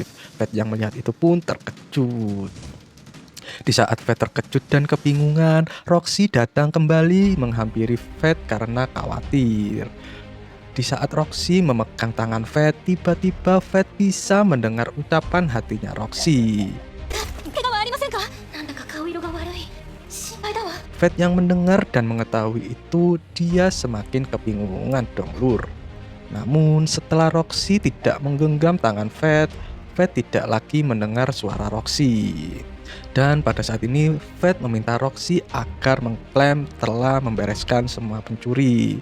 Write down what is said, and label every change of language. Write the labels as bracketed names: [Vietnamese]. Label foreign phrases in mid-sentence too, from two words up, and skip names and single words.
[Indonesian] Fate yang melihat itu pun terkejut. Di saat Fate terkejut dan kebingungan, Roxy datang kembali menghampiri Fate karena khawatir. Di saat Roxy memegang tangan Fate, tiba-tiba Fate bisa mendengar ucapan hatinya Roxy. [Japanese] 怪我はありませんか？なんだか顔色が悪い。心配だわ。 [Indonesian] Fate yang mendengar dan mengetahui itu, dia semakin kebingungan dong lur. Namun setelah Roxy tidak menggenggam tangan Fate tidak lagi mendengar suara Roxy. Dan pada saat ini Fate meminta Roxy agar mengklaim telah membereskan semua pencuri.